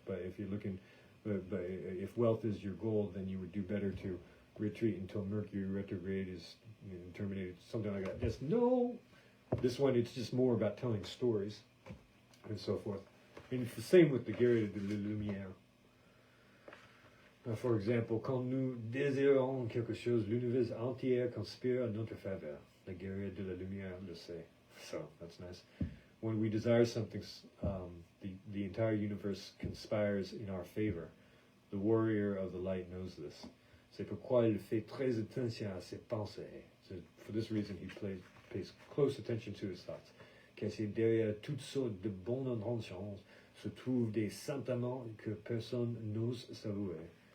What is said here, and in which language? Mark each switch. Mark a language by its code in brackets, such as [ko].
[en] But if you're looking, but if wealth is your goal, then you would do better to retreat until Mercury retrograde is terminated, something like that. This one, it's just more about telling stories and so forth. And it's the same with the [fr] guerrier de la lumière. [en] For example, [fr] quand nous désirons quelque chose, l'univers entier conspire en notre faveur. [en] The [fr] guerrier de la lumière, le sait. [en] So that's nice. When we desire something, the entire universe conspires in our favor. The warrior of the light knows this. [fr] C'est pourquoi il fait très attention à ses pensées. [en] So for this reason, he pays close attention to his thoughts. [fr] Car c'est derrière toutes sortes de bonnes intentions se trouvent des sentiments que personne n'ose s'avouer.